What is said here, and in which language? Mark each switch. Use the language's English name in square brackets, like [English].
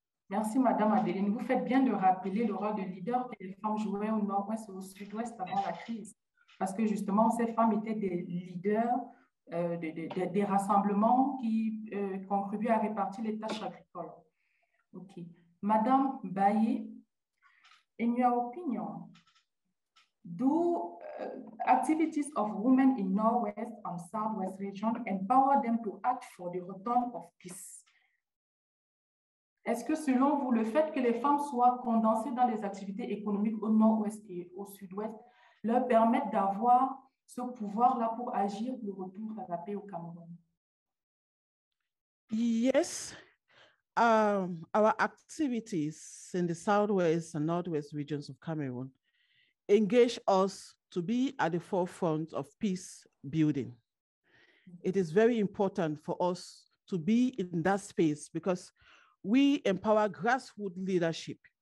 [French] Merci, Madame Adeline. Vous faites bien de rappeler le rôle de leader que les femmes jouaient au Nord-Ouest et au Sud-Ouest avant la crise. Parce que justement, ces femmes étaient des leaders des rassemblements qui contribuaient à répartir les tâches agricoles. OK. [English] Madame Baye, in your opinion, do activities of women in Northwest and Southwest region empower them to act for the return of peace? [French] Est-ce que selon vous, le fait que les femmes soient condensées dans les activités économiques au Nord-Ouest et au Sud-Ouest leur permettent d'avoir ce pouvoir-là pour agir pour le retour à la paix au Cameroun? [English] Yes. Our activities in the Southwest and Northwest regions of Cameroon engage us to be at the forefront of peace building. It is very important for us to be in that space because we empower grassroots leadership.